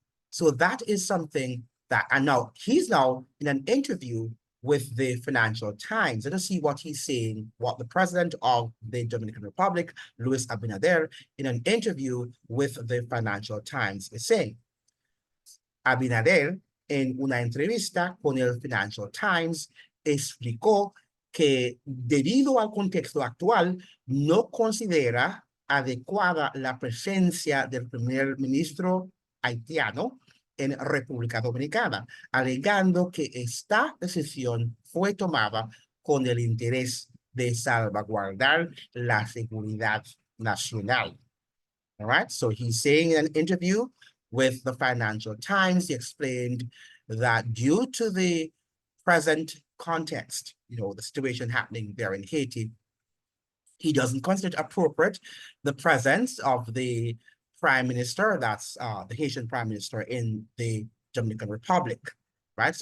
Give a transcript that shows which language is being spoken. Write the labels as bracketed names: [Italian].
[English] So that is something that, and now he's now in an interview with the Financial Times. Let us see what he's saying, what the president of the Dominican Republic, Luis Abinader, in an interview with the Financial Times is saying. [Spanish] Abinader, en una entrevista con el Financial Times, explicó que debido al contexto actual, no considera adecuada la presencia del primer ministro haitiano en República Dominicana, alegando que esta decisión fue tomada con el interés de salvaguardar la seguridad nacional. [English] All right, so he's saying in an interview with the Financial Times, he explained that due to the present context, the situation happening there in Haiti, he doesn't consider it appropriate the presence of the prime minister, that's the Haitian prime minister in the Dominican Republic, right?